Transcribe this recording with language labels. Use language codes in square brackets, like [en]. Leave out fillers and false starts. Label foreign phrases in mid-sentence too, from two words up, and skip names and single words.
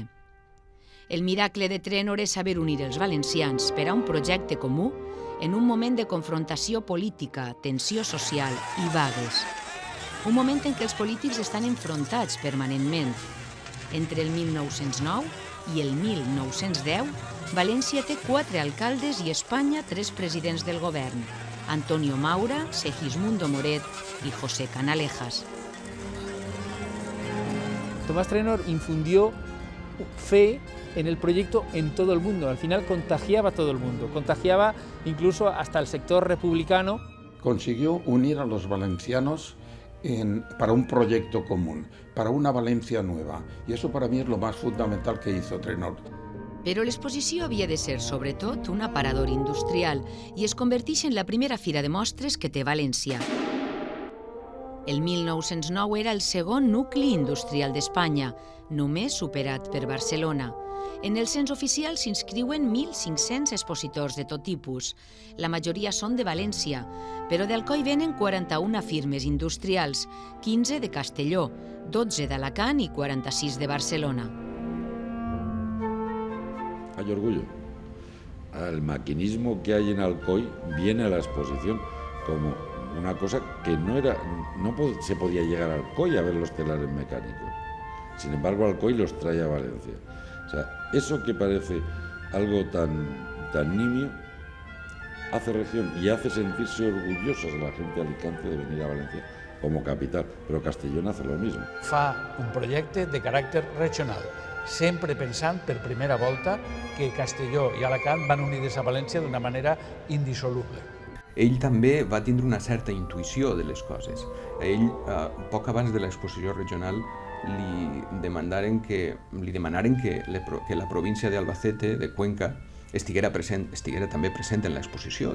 [ca] El miracle de Trenor és saber unir els valencians per a un projecte comú en un moment de confrontació política, tensió social i vagues. Un moment en què els polítics estan enfrontats permanentment. Entre el 1909 i el 1910, València té 4 alcaldes i Espanya 3 presidents del govern: Antonio Maura, Segismundo Moret y José Canalejas. [es] Tomás Trenor infundió fe en el proyecto en todo el mundo. Al final contagiaba a todo el mundo, contagiaba incluso hasta el sector republicano. Consiguió unir a los valencianos para un proyecto común, para una Valencia nueva. Y eso para mí es lo más fundamental que hizo Trenor. [ca] Però l'exposició havia de ser, sobretot, un aparador industrial i es converteix en la primera fira de mostres que té València. El 1909 era el segon nucli industrial d'Espanya, només superat per Barcelona. En el cens oficial s'inscriuen 1.500 expositors de tot tipus. La majoria són de València, però d'Alcoi venen 41 firmes industrials, 15 de Castelló, 12 d'Alacant y 46 de Barcelona. [es] Hay orgullo. El maquinismo que hay en Alcoy viene a la exposición como una cosa que no se podía llegar a Alcoy a ver los telares mecánicos. Sin embargo, Alcoy los trae a Valencia. O sea, eso que parece algo tan nimio hace región y hace sentirse orgullosos a la gente de Alicante de venir a Valencia como capital, però Castellón hace lo mismo. [ca] Fa un projecte de caràcter regional, sempre pensant per primera volta que Castelló i Alacant van unides a València d'una manera indissoluble. Ell també va tindre una certa intuïció de les coses. A ell, poc abans de l'exposició regional, li demanaren que la província d'Albacete, de Cuenca, estiguera també present en l'exposició.